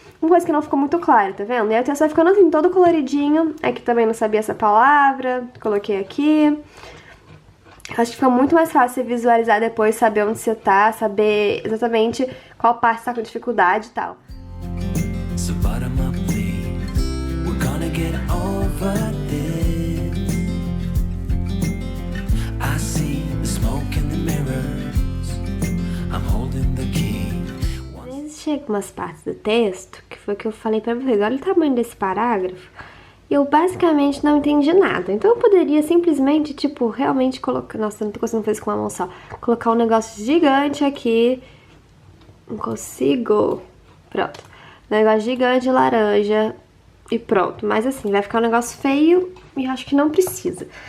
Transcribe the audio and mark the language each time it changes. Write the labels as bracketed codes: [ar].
[pt] Uma coisa que não ficou muito clara, tá vendo? E aí o texto vai ficando assim, todo coloridinho. Aqui também não sabia essa palavra, coloquei aqui. Acho que fica muito mais fácil você visualizar depois, saber onde você tá, saber exatamente qual parte você tá com dificuldade e tal. [en] So bottom up, please. We're gonna get over this. I see the smoke in the mirrors. I'm holding the key. [pt] Chega umas partes do texto, que foi o que eu falei pra vocês, olha o tamanho desse parágrafo, e eu basicamente não entendi nada. Então eu poderia simplesmente, tipo, realmente colocar, nossa, eu não tô conseguindo fazer isso com uma mão só, colocar um negócio gigante aqui, não consigo, pronto, um negócio gigante laranja e pronto, mas assim, vai ficar um negócio feio e acho que não precisa.